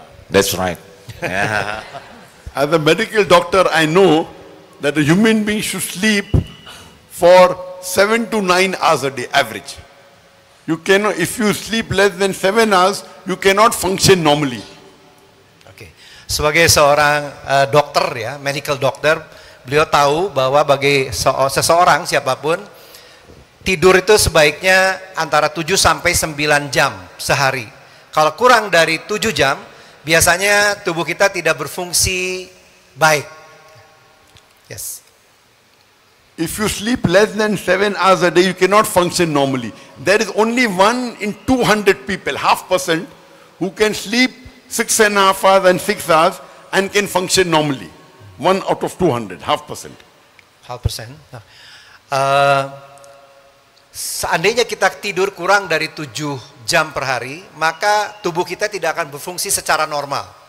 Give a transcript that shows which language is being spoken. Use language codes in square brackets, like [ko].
[en] That's right. Yeah. As a medical doctor, I know that a human being should sleep for 7 to 9 hours a day, average. You cannot, if you sleep less than 7 hours, you cannot function normally. [id] Oke. Sebagai seorang dokter ya, [en] medical doctor, [id] beliau tahu bahwa bagi seseorang siapapun, tidur itu sebaiknya antara 7 sampai 9 jam sehari. Kalau kurang dari 7 jam, biasanya tubuh kita tidak berfungsi baik. [en] Yes. If you sleep less than 7 hours a day, you cannot function normally. There is only 1 in 200 people, 0.5%, who can sleep 6.5 hours and 6 hours and can function normally. 1 out of 200, 0.5%. 0.5%. [id] Nah, seandainya kita tidur kurang dari 7 jam per hari, maka tubuh kita tidak akan berfungsi secara normal.